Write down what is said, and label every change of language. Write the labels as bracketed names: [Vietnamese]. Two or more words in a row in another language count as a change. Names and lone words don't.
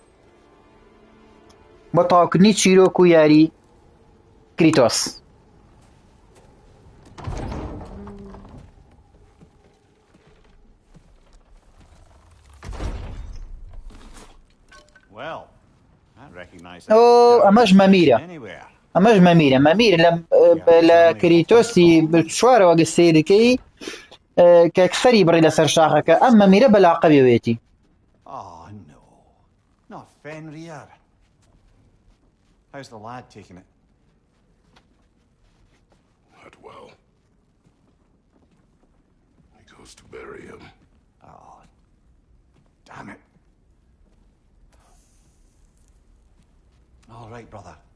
[Central Kurdish] بۆ تەواوکردنی چیرۆک و یاری کریتۆس ئۆ ئەمەش مەمیرە ئەمەش مەمیرە لە کریتۆسی چوارەوە گەستەیەکەی کە کسەری بڕی لەسەر شاخەکە ئەم مەمیرە بەلاقە بێوێتی [English] How's the lad taking it? Not well. He goes to bury him. Oh, damn it. All right, brother.